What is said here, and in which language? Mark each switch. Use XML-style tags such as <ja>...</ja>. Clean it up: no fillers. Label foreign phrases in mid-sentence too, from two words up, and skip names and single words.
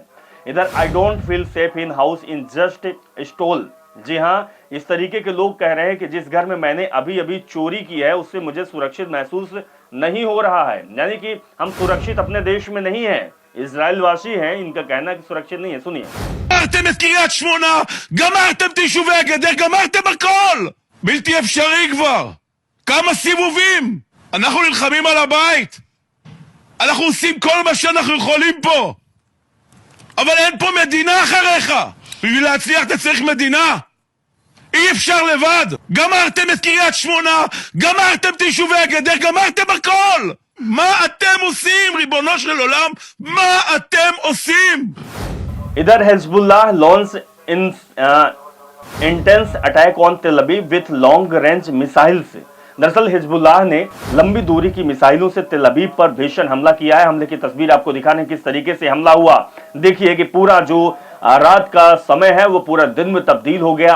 <en>इधर I don't feel safe in house in just stole.</en> <hi>जी हाँ, इस तरीके के लोग कह रहे हैं कि जिस घर में मैंने अभी अभी चोरी की है उससे मुझे सुरक्षित महसूस नहीं हो रहा है। यानी कि हम सुरक्षित अपने देश में नहीं है। इजराइल वासी हैं, इनका कहना है कि सुरक्षित नहीं है। सुनिए,</hi> <he>גמרתם את קריית שמונה, גמרתם את יישובי הגדר, גמרתם הכל! בלתי אפשרי כבר! כמה סיבובים! אנחנו נלחמים על הבית! אנחנו עושים כל מה שאנחנו יכולים פה! אבל אין פה מדינה אחריך! בשביל להצליח אתה צריך מדינה! אי אפשר לבד! גמרתם את קריית שמונה, גמרתם את יישובי הגדר, גמרתם הכל! מה אתם עושים, ריבונו של עולם? מה אתם עושים?</he> <en>इधर Hezbollah launch intense attack on Tel Aviv with long range missiles.</en> <hi>दरअसल हिजबुल्लाह ने लंबी दूरी की मिसाइलों से तेल अवीव पर भीषण हमला किया है। हमले की तस्वीर आपको दिखा रहे हैं किस तरीके से हमला हुआ। देखिए कि पूरा जो रात का समय है वो पूरा दिन में तब्दील हो गया।</hi>